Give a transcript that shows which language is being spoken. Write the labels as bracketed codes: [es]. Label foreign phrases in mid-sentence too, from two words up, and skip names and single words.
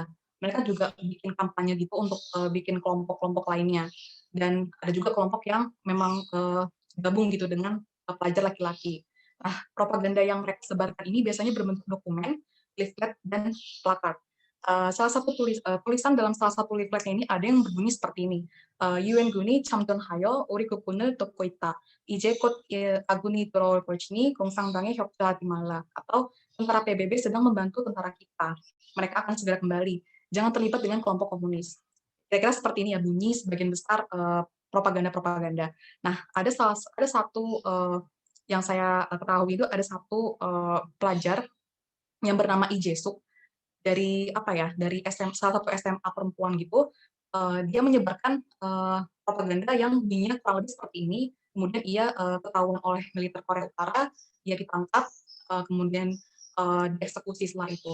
[id] Mereka juga bikin kampanye gitu untuk, bikin kelompok-kelompok lainnya. Dan ada juga kelompok yang memang, gabung gitu dengan, pelajar laki-laki. Nah, propaganda yang mereka sebarkan ini biasanya berbentuk dokumen, leaflet, dan plakat. Tulisan dalam salah satu leafletnya ini ada yang berbunyi seperti ini, [ko] "유엔군이 참전하여 우리 국군을 돕고 있다. 이제 곧 아군이 돌아올 것이니 공상당에 협조하지 말라." [id] Atau tentara PBB sedang membantu tentara kita. Mereka akan segera kembali. Jangan terlibat dengan kelompok komunis. Kira-kira seperti ini ya bunyi sebagian besar propaganda-propaganda. Nah, ada satu yang saya ketahui itu ada satu pelajar yang bernama Lee Jae-suk dari apa ya, dari salah satu SMA perempuan gitu, dia menyebarkan, propaganda yang bunyinya kurang lebih seperti ini, kemudian ia, ketahuan oleh militer Korea Utara, dia ditangkap, kemudian, dieksekusi setelah itu.